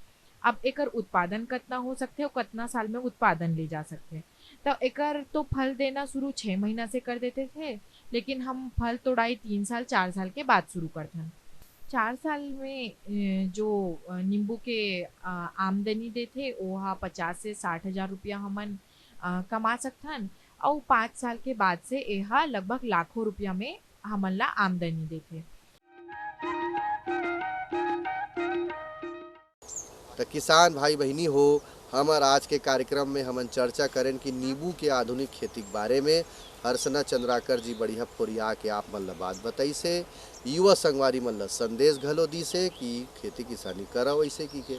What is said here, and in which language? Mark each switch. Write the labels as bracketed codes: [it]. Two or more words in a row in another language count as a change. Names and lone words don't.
[hne] अब एकर उत्पादन कितना हो सकते और कितना साल में उत्पादन ले जा सकते। तो एकर तो फल देना शुरू 6 महीना से कर देते थे, लेकिन हम फल तोड़ाई 3 साल 4 साल के बाद शुरू करथन। 4 साल में जो नींबू के आमदनी देथे ओहा 50 से 60 हज़ार रुपया हमन कमा सकथन और 5 साल के बाद से एहा लगभग लाखों रुपया में हमन ला आमदनी देथे। तो किसान भाई बहनी हो, हमार आज के कार्यक्रम में हमन चर्चा करें कि नींबू के आधुनिक खेती के बारे में हर्षना चंद्राकर जी बढ़िया फोरिया के आप मन ला बात बताई से, युवा संगवारी मन ला संदेश घलो दी से कि खेती किसानी करो वैसे की के।